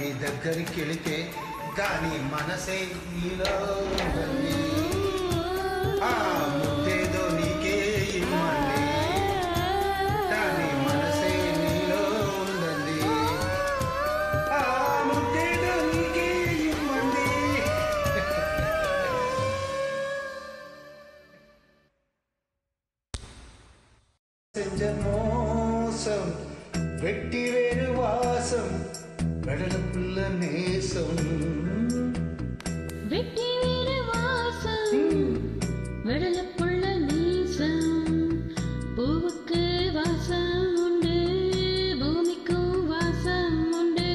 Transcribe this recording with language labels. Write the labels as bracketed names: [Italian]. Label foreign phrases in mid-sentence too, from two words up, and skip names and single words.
[Telugu] దగ్గరికి వెళితే దాని మనసే నీలో ఉంది ఆ ముద్దేదో నీకే ఇమ్మంది దాని మనసే నీలో ఉందండి ఆ ముద్దేదో నీకే ఇమ్మంది [Tamil] செஞ்ச மோசம் வெட்டி வேறு வாசம் கடலுக்குள்ள நேசம் வெட்டி வேறு வாசம் வெடலப்புள்ள நீசம் பூவுக்கு வாசம் உண்டு பூமிக்கும் வாசம் உண்டு